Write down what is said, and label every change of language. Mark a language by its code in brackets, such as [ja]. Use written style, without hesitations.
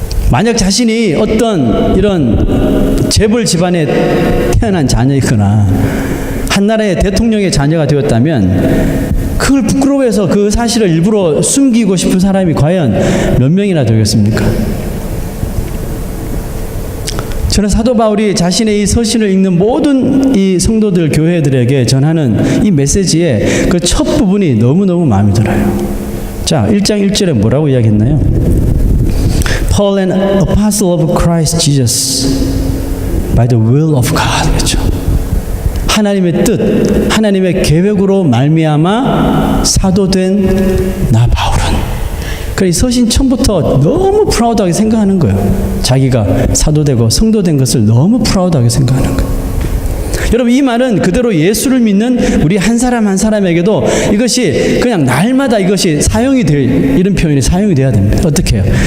[ko] 만약 자신이 어떤 이런 재벌 집안에 태어난 자녀이거나 한 나라의 대통령의 자녀가 되었다면 그걸 부끄러워해서 그 사실을 일부러 숨기고 싶은 사람이 과연 몇 명이나 되겠습니까? 저는 사도 바울이 자신의 이 서신을 읽는 모든 이 성도들, 교회들에게 전하는 이 메시지의 그 첫 부분이 너무너무 마음에 들어요. 자, 1장 1절에 뭐라고 이야기했나요? [en] Paul, an apostle of Christ Jesus, by the will of God. [ko] 그렇죠. 하나님의 뜻, 하나님의 계획으로 말미암아 사도된 나 바울은. 이 서신 처음부터 너무 프라우드하게 생각하는 거예요. 자기가 사도되고 성도된 것을 너무 프라우드하게 생각하는 거예요. 여러분, 이 말은 그대로 예수를 믿는 우리 한 사람 한 사람에게도 이것이 그냥 날마다 이것이 사용이 될, 이런 표현이 사용이 돼야 됩니다. 어떻게 해요?